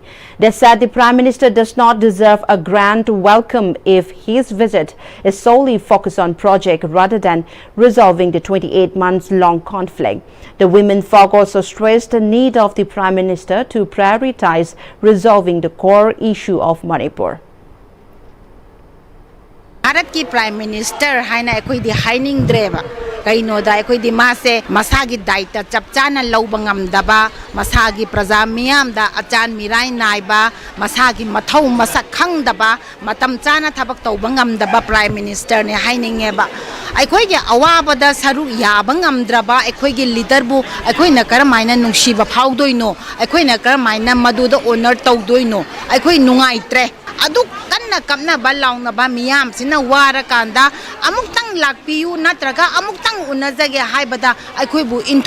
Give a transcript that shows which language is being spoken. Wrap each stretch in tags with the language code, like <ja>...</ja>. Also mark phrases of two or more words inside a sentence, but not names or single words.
<en>They said the Prime Minister does not deserve a grand welcome if his visit is solely focused on project rather than resolving the 28 months long conflict. The women folk also stressed the need of the Prime Minister to prioritize prioritize resolving the core issue of Manipur.</en> <hi>भारत की</hi> <en>Prime Minister</en> <mni>हाइना अखोइदी हाइनिंगद्रेबा कइनोदा अखोइदी मासे मसागी दायित्व चपचाना लौबा ngamdaba मसागी प्रजा मियामदा अचान मिराई नाइबा मसागी मथौ मसक खंगदबा मतम चाना थबक तौबा ngamdaba</mni> <en>Prime Minister</en> <mni>ने हाइनिंगेबा अखोइगी अवाबदा सरु याबा ngamद्रबा अखोइगी लीडरबु अखोइना करमाइना नुंगसिबा फाउदोइनो अखोइना करमाइना मदुदा ऑनर तौदोइनो अखोइ नुंगाइत्रे अदु कन्ना कमना बलाउना बा मियाम सिना वारा कांदा अमुक्तंग लाकपियु नत्रगा अमुक्तंग उनजगे हाइबदा अखोइबु इंथो</mni>